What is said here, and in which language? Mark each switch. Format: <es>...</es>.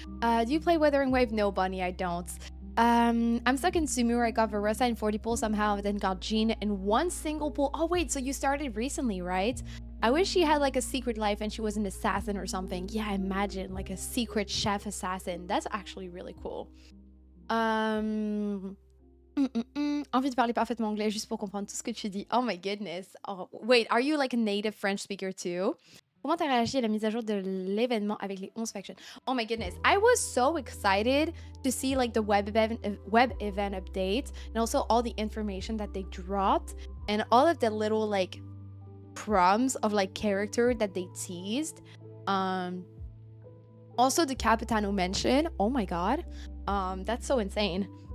<en>Do you play Weathering Wave? No, Bunny, I don't. I'm stuck in Sumu where I got Varesa in 40 pull somehow, then got Jean in one single pull. Oh wait, so you started recently, right? I wish she had like a secret life and she was an assassin or something. Yeah, imagine like a secret chef assassin. That's actually really cool.</en> <fr>Envie de parler parfaitement anglais juste pour comprendre tout ce que tu dis.</fr> <en>Oh my goodness. Oh, wait, are you like a native French speaker too?</en> <fr>Comment t'as réagi à la mise à jour de l'événement avec les 11 factions?</fr> <en>Oh my goodness. I was so excited to see like the web event update and also all the information that they dropped and all of the little like prompts of like character that they teased. Also the Capitano mention. Oh my god. That's so insane.</en>